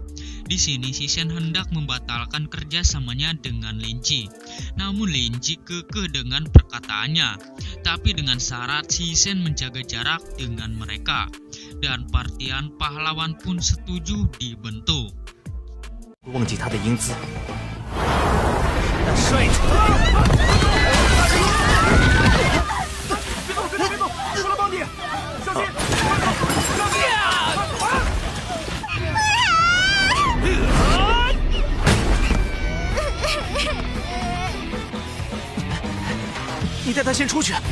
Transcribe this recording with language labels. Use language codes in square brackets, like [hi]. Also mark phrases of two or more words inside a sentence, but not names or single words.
[id] Di sini Shisen hendak membatalkan kerjasamanya dengan Linji. Namun Linji kekeh dengan perkataannya. Tapi dengan syarat Shisen menjaga jarak dengan mereka. Dan partian pahlawan pun setuju dibentuk. [zh] 忘记他的英姿。那帅气！别动！过来帮你，小心！你带他先出去。